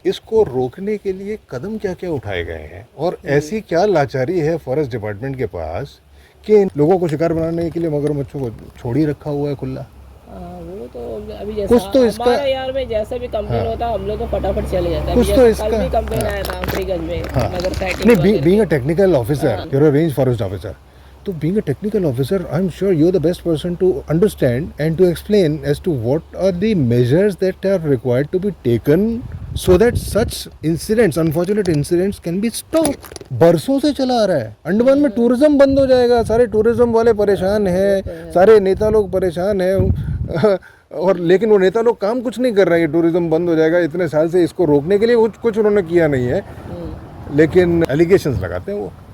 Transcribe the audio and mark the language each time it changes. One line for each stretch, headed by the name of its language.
Hindi: इसको रोकने के लिए कदम क्या क्या उठाए गए हैं, और ऐसी क्या लाचारी है फॉरेस्ट डिपार्टमेंट के पास कि इन लोगों को शिकार बनाने के लिए मगरमच्छों को छोड़ ही रखा हुआ है खुला। वो तो अभी जैसा कुछ तो इसका हमारा यार में जैसा भी कंप्लेन होता है हम लोग तो फटाफट चले जाते हैं। कुछ तो इसका कल भी कंप्लेन आया था अमरीगंज में, नगर साइड
English: नहीं, being a technical officer, you are a range forest officer, तो being a technical officer, I'm sure you're the best person to understand and to explain as to what are the measures that are required to be taken so that such incidents, unfortunate incidents can be stopped.
Hindi: बरसों से चला आ रहा है। अंडमान में tourism बंद हो जाएगा, सारे टूरिज्म वाले परेशान हैं, सारे नेता लोग परेशान हैं, और लेकिन वो नेता लोग काम कुछ नहीं कर रहे हैं। टूरिज्म बंद हो जाएगा, इतने साल से इसको रोकने के लिए कुछ उन्होंने किया नहीं है, लेकिन एलिगेशंस लगाते हैं वो।